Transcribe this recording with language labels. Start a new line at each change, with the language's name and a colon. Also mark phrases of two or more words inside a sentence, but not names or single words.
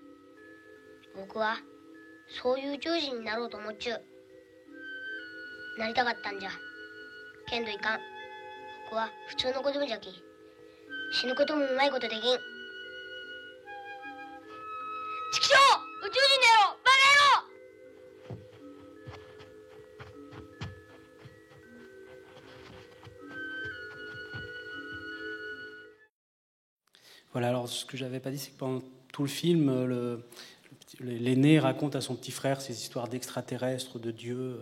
Japanese: 僕はそういう宇宙人になろうと思っちゅう。なりたかったんじゃ。けんどいかん。僕は普通の子供じゃき。死ぬこともうまいことできん。ちくしょう、宇宙人だよ、バカ野郎。
French: Voilà, alors ce que j'avais pas dit, c'est que pendant tout le film, l'aîné raconte à son petit frère ces histoires d'extraterrestres, de Dieu.